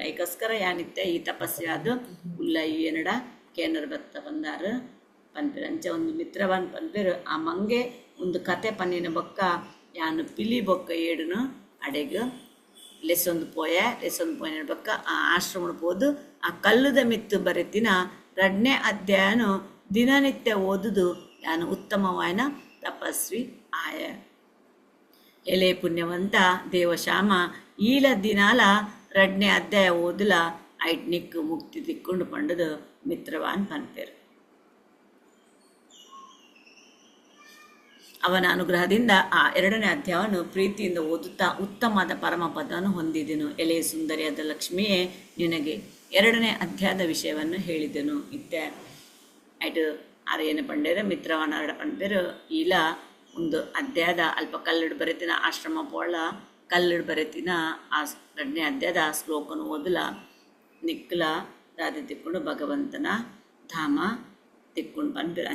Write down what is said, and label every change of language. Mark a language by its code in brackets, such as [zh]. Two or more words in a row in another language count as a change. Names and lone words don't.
[tcy] ಐಕೋಸ್ಕರ ಯಾನಿತ್ತೆ ಈ ತಪಸ್ಸು ಯಾದು ಉಲ್ಲ ಈ ಏನಡ ಕೇನರ್ ಬತ್ತ ಬಂದಾರು ಪನ್ಪೇರು ಅಂಚೆ ಒಂದು ಮಿತ್ರವನ್ ಪನ್ಪೇರು ಆ ಮಂಗೆ ಒಂದು ಕತೆ ಪನ್ನಿನ ಬೊಕ್ಕ ಯಾನು ಪಿಲಿ ಬೊಕ್ಕ ಏಡುನು ಅಡೆಗ್ ಲೆಸೊಂದು ಪೋಯಿನ ಬೊಕ್ಕ ಆ ಆಶ್ರಮಡ್ ಪೋದು ಆ ಕಲ್ಲುದ ಮಿತ್ತು ಬರೆತಿನ 2ನೇ ಅಧ್ಯಾಯನು ದಿನನಿತ್ಯ ಓದುದು ಯಾನು ಉತ್ತಮವಾಯ್ನ ತಪಸ್ವಿ ಆಯ. ಎಲೆ ಪುಣ್ಯವಂತ ದೇವಶ್ಯಾಮ ಈಲ ದಿನಾಲ 2ನೇ ಅಧ್ಯಾಯ ಓದುಲ ಐಟ್ ನಿಕ್ಕು ಮುಕ್ತಿ ತಿಕ್ಕೊಂಡು ಪಂಡದು ಮಿತ್ರವಾನ್ ಪನ್ಪೇರು. [kn] ಅವನ ಅನುಗ್ರಹದಿಂದ ಆ 2ನೇ ಅಧ್ಯಾಯವನ್ನು ಪ್ರೀತಿಯಿಂದ ಓದುತ್ತಾ ಉತ್ತಮವಾದ ಪರಮಪದವನ್ನು ಹೊಂದಿದೆನು. ಎಲೆ ಸುಂದರಿಯಾದ ಲಕ್ಷ್ಮಿಯೇ, ನಿನಗೆ 2ನೇ ಅಧ್ಯಾಯದ ವಿಷಯವನ್ನು ಹೇಳಿದೆನು. [tcy] ಇತ್ತೆ ಐಟು ಆರೇನು ಪಂಡೇರು ಮಿತ್ರವನ ಪಂಡೇರು ಈಲ ಒಂದು ಅಧ್ಯಾಯದ ಅಲ್ಪ ಕಲ್ಲಿಡು ಬರೆತಿನ ಆಶ್ರಮ ಪೋಳ ಕಲ್ಲಿಡು ಬರೆತಿನ ಆ 2ನೇ ಅಧ್ಯಾಯದ ಶ್ಲೋಕನು ಓದಲ ನಿಕ್ಕಲ ದಾದಿ ತಿಕ್ಕೊಂಡು ಭಗವಂತನ ಧಾಮ ತಿಕ್ಕೊಂಡು ಪನ್ಪೇರು.